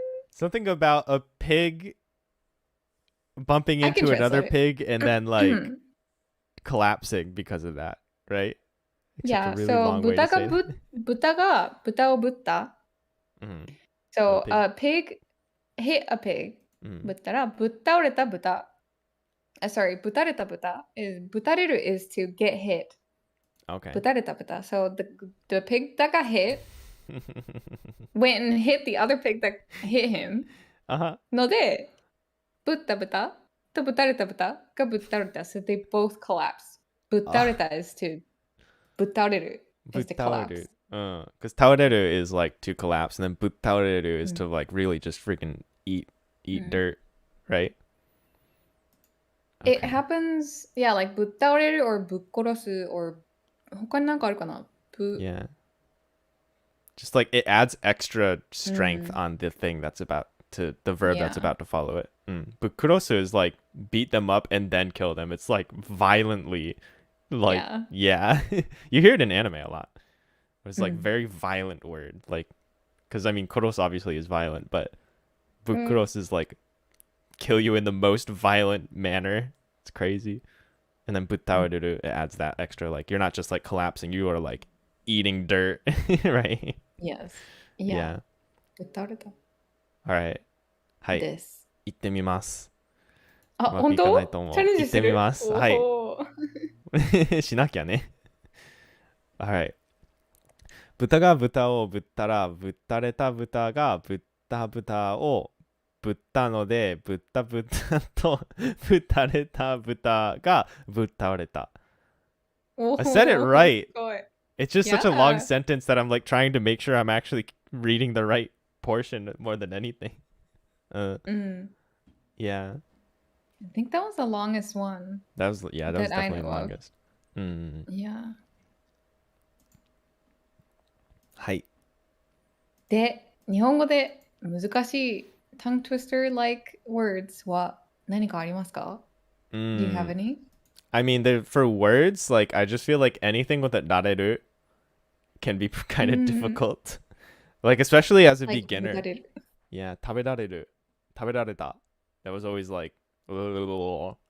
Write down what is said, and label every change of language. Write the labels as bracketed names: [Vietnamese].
[English] Something about a pig bumping into another pig and then like collapsing because of that, right? Yeah, really so [Japanese] 豚が豚をぶった。 [English] So a pig hit a pig. [Japanese] ぶったらぶっ倒れた豚。 [English] Sorry, [Japanese] ぶたれた豚 [English] is ぶたれる is to get hit. Okay. [Japanese] ぶたれた豚. [English] So the pig that got hit went and hit the other pig that hit him. [Japanese] ので、ぶった豚とぶたれた豚がぶっ倒れた。 [English] So they both collapse. ぶっ倒れた is to ぶっ倒れる is to collapse. Because 倒れる is like to collapse, and then ぶっ倒れる is to like really just freaking eat dirt, right? Okay. It happens, yeah, like ぶっ倒れる or ぶっ殺す or [Japanese] 他になんかあるかな? [English] Yeah. Just like it adds extra strength on the thing that's about to the verb that's about to follow it. But kurosu is like beat them up and then kill them. It's like violently, like yeah. You hear it in anime a lot. It's like very violent word, like because I mean kuros obviously is violent, but bukuros is like kill you in the most violent manner. It's crazy. And then buttaoreru, it adds that extra, like you're not just like collapsing, you are like eating dirt, right? Yes. Yeah. Buttaoreta. All right. [Japanese] はい。行ってみます。あ、本当？チャレンジする？行ってみます。はい。しなきゃね。 [English] Alright. [Japanese] 豚が豚をぶったら、ぶったれた豚がぶった豚をぶったので、ぶった豚とぶたれた豚がぶっ倒れた。 [English] I said it right. It's just such a long sentence that I'm like trying to make sure I'm actually reading the right portion more than anything. Yeah. I think that was the longest one. That was definitely the longest. Yeah. [Japanese] はい。で、日本語で難しい [English] tongue twister like words [Japanese] は何かありますか? [English] Do you have any? I mean, for words, like I just feel like anything with a dareru can be kind of difficult. Like especially as a beginner. Yeah, [Japanese] 食べられる。食べられた. That was always like 食べろろ。